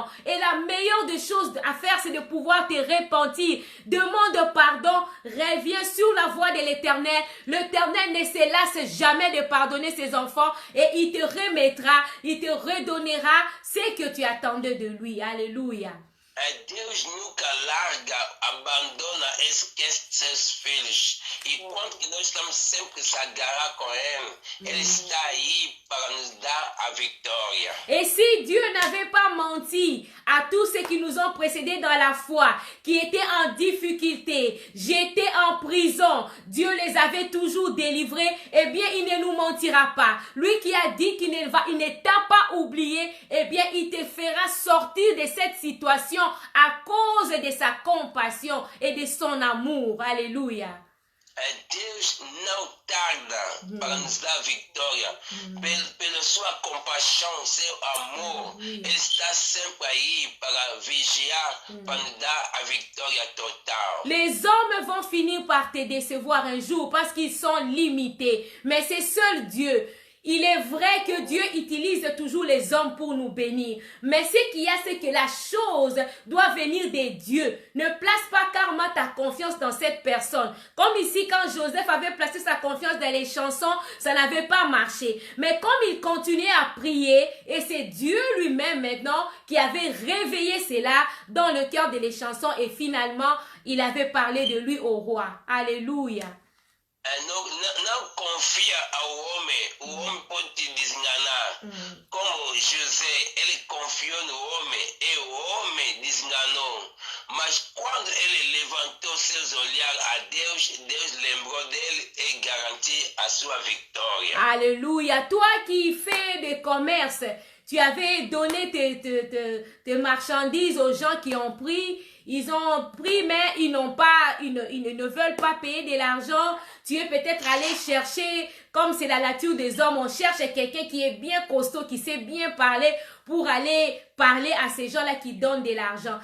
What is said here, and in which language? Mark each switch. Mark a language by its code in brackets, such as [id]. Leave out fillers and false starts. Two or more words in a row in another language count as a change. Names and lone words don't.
[fr] Et la meilleure des choses à faire, c'est de pouvoir te repentir. Demande pardon, reviens sur la voie de l'Éternel. L'Éternel ne se lasse jamais de pardonner ses enfants et il te remettra, il te redonnera ce que tu attendais de lui. Alléluia. [pt] Deus nunca larga, abandona, esquece seus filhos. E quanto que nós estamos sempre se agarrar com Ele, Ele está aí para nos dar a vitória. [fr] Et si Dieu n'avait pas menti à tous ceux qui nous ont précédés dans la foi, qui étaient en difficulté, j'étais en prison, Dieu les avait toujours délivrés, eh bien, il ne nous mentira pas. Lui qui a dit qu'il ne t'a pas oublié, eh bien, il te fera sortir de cette situation à cause de sa compassion et de son amour. Alléluia. [pt] Deus não tarda para nos dar vitória. Pela sua compaixão, seu amor, Ele está sempre aí para vigiar, para nos dar a vitória total. [fr] Les hommes vont finir par te décevoir un jour parce qu'ils sont limités. Mais c'est seul Dieu. Il est vrai que Dieu utilise toujours les hommes pour nous bénir. Mais ce qu'il y a, c'est que la chose doit venir des dieux. Ne place pas carrément ta confiance dans cette personne. Comme ici, quand Joseph avait placé sa confiance dans les chansons, ça n'avait pas marché. Mais comme il continuait à prier, et c'est Dieu lui-même maintenant qui avait réveillé cela dans le cœur de les chansons, et finalement, il avait parlé de lui au roi. Alléluia. [pt] Não confia ao homem, o homem pode te desenganar. Como José, ele confiou no homem e o homem desenganou. Mas quando ele levantou seus olhares a Deus, Deus lembrou dele e garantiu a sua vitória. [fr] Alléluia. Toi qui fais des commerces, tu avais donné tes marchandises aux gens qui ont pris. Ils ont pris, mais ils ne veulent pas payer de l'argent. Tu es peut-être allé chercher, comme c'est la nature des hommes, on cherche quelqu'un qui est bien costaud, qui sait bien parler pour aller parler à ces gens-là qui donnent de l'argent.